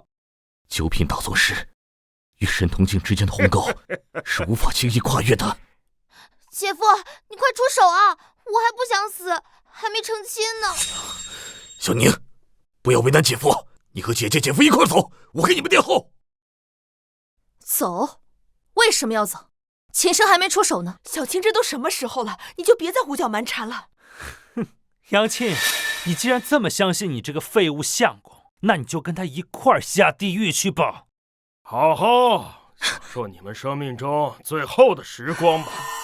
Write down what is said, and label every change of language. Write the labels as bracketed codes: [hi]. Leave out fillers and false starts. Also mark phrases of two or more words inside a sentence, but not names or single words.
[zh] 九品道宗師與神通鏡之間的鴻溝是無法輕易跨越的。姐夫，你快出手啊！我還不想死，還沒成親呢。小寧，不要為難姐夫，你和姐姐、姐夫一塊走，我給你們墊後。走？ 為什麼要走？秦生還沒出手呢。小青，這都什麼時候了，你就別再胡攪蠻纏了。哼，楊沁，你既然這麼相信你這個廢物相公，那你就跟他一塊兒下地獄去吧。好好享受你們生命中最後的時光吧。